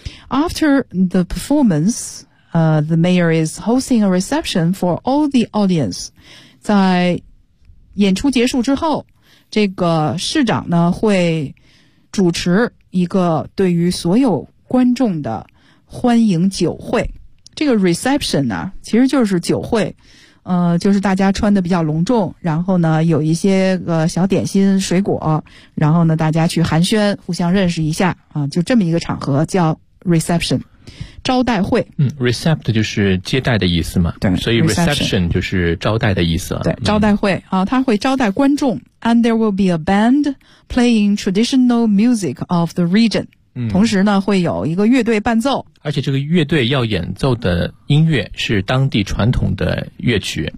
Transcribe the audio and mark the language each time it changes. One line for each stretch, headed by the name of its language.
English: After the performance, the mayor is hosting a reception for all the audience.
Chinese: 在演出结束之后，这个市长呢会主持一个对于所有观众的欢迎酒会。这个 reception 呢，其实就是酒会，就是大家穿的比较隆重，然后呢有一些个小点心水果，然后呢大家去寒暄，互相认识一下啊，就这么一个场合叫。 reception 招待会， recept 就是接待的意思嘛，对，所以 reception 就是招待的意思，对，招待会啊，他会招待观众。
English: And there will be a band playing traditional music of the region
Chinese: 同时呢会有一个乐队伴奏，而且这个乐队要演奏的音乐是当地传统的乐曲，